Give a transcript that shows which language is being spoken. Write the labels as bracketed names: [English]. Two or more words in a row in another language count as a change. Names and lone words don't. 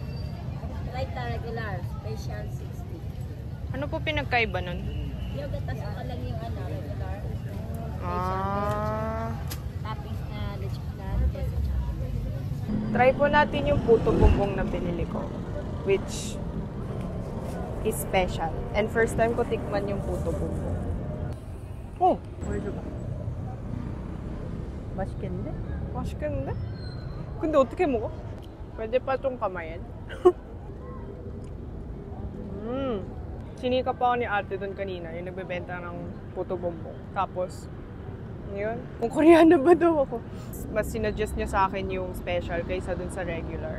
[Filipino] Light na regular, special 60. Ano po pinagkaiba nun? Yung gatas ko lang yung regular. Toppings na legit na Try po natin yung puto bumbong na binili ko. [English] Which is special. [Filipino] And [English] first time [Filipino] ko tikman yung puto bumbong. Oh! [Korean] 맛있겠는데? 맛있겠는데? 근데 어떻게 먹어? [Filipino] pwede pa itong kamayan. Sinika pa ako ni ate doon kanina, yung nagbebenta ng puto bumbong. Tapos, yun, kung Koreano ba daw ako. Mas sinuggest niya sa akin yung special kaysa dun sa regular.